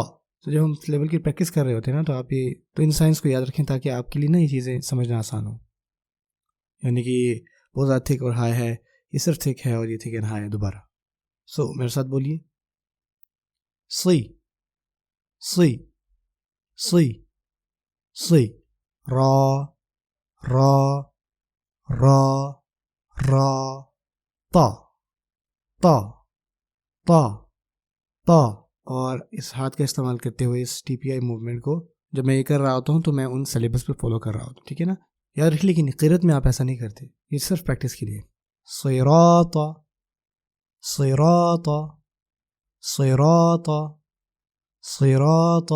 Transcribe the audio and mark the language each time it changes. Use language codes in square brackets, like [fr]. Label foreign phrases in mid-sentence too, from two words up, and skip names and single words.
[ur] تو جب ہم اس لیول کی پریکٹس کر رہے ہوتے ہیں نا، تو آپ تو ان سائنس کو یاد رکھیں تاکہ آپ کے لیے نا یہ چیزیں سمجھنا آسان ہو، یعنی کہ یہ بہت زیادہ تھک اور ہائی ہے، یہ صرف تھک ہے، اور یہ [en] thick and high [ur] ہے دوبارہ۔ میرے ساتھ بولیے، سی سی سی سی، را را را را، تا تا تا تا۔ اور اس ہاتھ کا استعمال کرتے ہوئے اس ٹی پی آئی موومنٹ کو جب میں یہ کر رہا ہوتا ہوں تو میں ان سلیبس پہ فالو کر رہا ہوتا ہوں، ٹھیک ہے نا۔ یاد رکھ لیکن قرأت میں آپ ایسا نہیں کرتے، یہ صرف پریکٹس کے لیے۔ [ar] صراط صراط صراط صراط۔